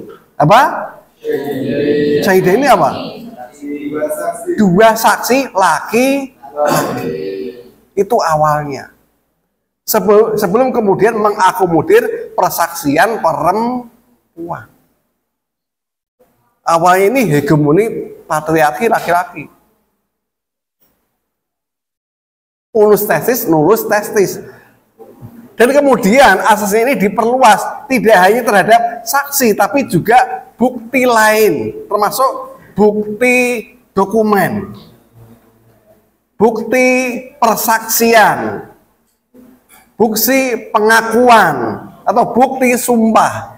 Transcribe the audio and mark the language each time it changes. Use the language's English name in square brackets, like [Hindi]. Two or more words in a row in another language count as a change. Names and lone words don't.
[Indonesian] Apa? Syahidaini apa? Dua saksi laki. Itu awalnya. Sebelum kemudian mengakomodir persaksian perempuan. Awalnya ini hegemoni patriarki laki-laki. [Latin] Unus testis, nulus testis. [Indonesian] Dan kemudian asas ini diperluas, tidak hanya terhadap saksi, tapi juga bukti lain, termasuk bukti dokumen, bukti persaksian, bukti pengakuan, atau bukti sumpah.